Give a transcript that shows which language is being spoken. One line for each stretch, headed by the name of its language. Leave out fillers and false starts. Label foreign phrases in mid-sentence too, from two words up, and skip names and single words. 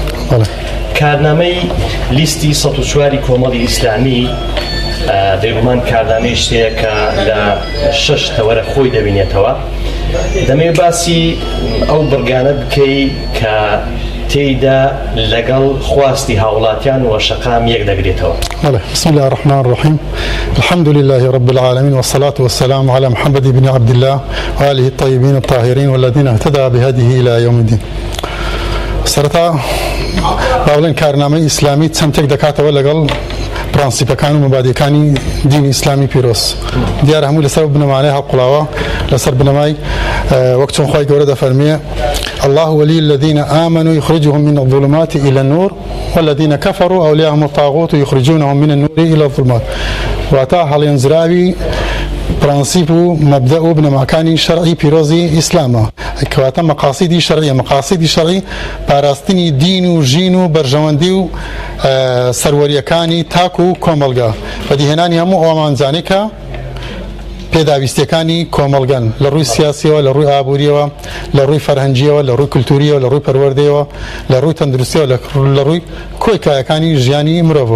Central Kurdish: کارنامەی لیستی 104 کۆمەڵی ئیسلامی دەیگومان کاردانەی شتەیە کە لە 6 تەوەرە خۆی دەبینێتەوە. دەمەوێت باسی ئەو بڕگانە بکەی کە تێیدا لەگەڵ خواستی هاوڵاتیان و شەقام یەک دەگرێتەوە.
Arabic: بسم الله الرحمن الرحيم. الحمد لله رب العالمين والصلاة والسلام على محمد بن عبد الله وآله الطيبين الطاهرين والذين اهتدى بهديه إلى يوم الدين.
Central Kurdish: سرتا باولن کارنامەی ئیسلامی چەندێک دەکاتەوە لەگەڵ پرانسیپەکان و مەبادیەکانی دینی ئیسلامی پیرۆز. دیارە هەموو لەسەر بنەمانەی هەڵقوڵاوە لەسەر بنەمای وەک چۆن خوای گەورە دەفەرمێ
Arabic: الله ولي الذين آمنوا يخرجهم من الظلمات إلى النور والذين كفروا أولياءهم الطاغوت يخرجونهم من النور إلى الظلمات.
Central Kurdish: واتا هەڵێنزراوی پرانسیپ و مەبدە و بنەماکانی شەرعی پیرۆزی ئیسلامە کەواتە مەقاسیدی شەرعیە. مەقاسیدی شەرعی پاراستنی دین و ژین و بەرژەوەندی و سەروەریەکانی تاک و کۆمەلگا بەدیهێنانی هەموو ئەوەمانزانی کە پێداویستیەکانی کۆمەلگەن لە ڕووی سیاسیەوە، لە ڕووی ئابووریەوە، لە ڕووی فەرهەنگیەوە، لە ڕووی کولتوریەوە، لە ڕووی پەروەردەیەوە، لە ڕووی تەندروستیەوە، لە ڕووی کۆیکایەکانی ژیانی مرۆڤەوە.